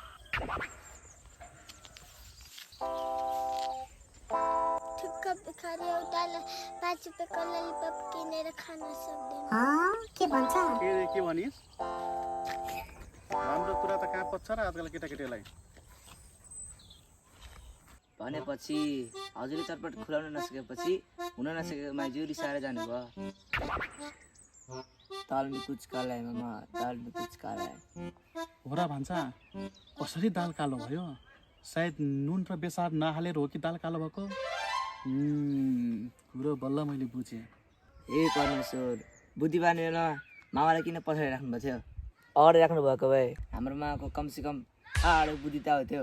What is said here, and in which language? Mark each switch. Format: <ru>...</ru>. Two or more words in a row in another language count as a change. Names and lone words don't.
<ne>ठुक्क भिखारी एउटालाई 5 रुपियाँको ललिपप किनेर खान सक्दैन। के भन्छ? के भनिस्? राम्रो कुरा त कहाँ पच्छ र आजकल केटाकेटीलाई। भनेपछि हजुरले चटपट खुलाउन नसकेपछि हुन नसकेको माइजू रिसाएर जानुभयो।</ne> <hi>दाल में कुछ काला है मामा, दाल में कुछ काला है।</hi> <ne>हो र भान्सा, कसरी दाल कालो भयो? सायद नुन र बेसार नहालेर हो कि दाल कालो भएको? कुरो बल्ल मैले बुझेँ। ए परमेश्वर, बुद्धि बाँधेर मामालाई किन पछाडि राख्नुभएको थियो? अगाडि राख्नु भएको भए हाम्रो मामाको कमसेकम आडो बुद्धि त हुन्थ्यो।</ne>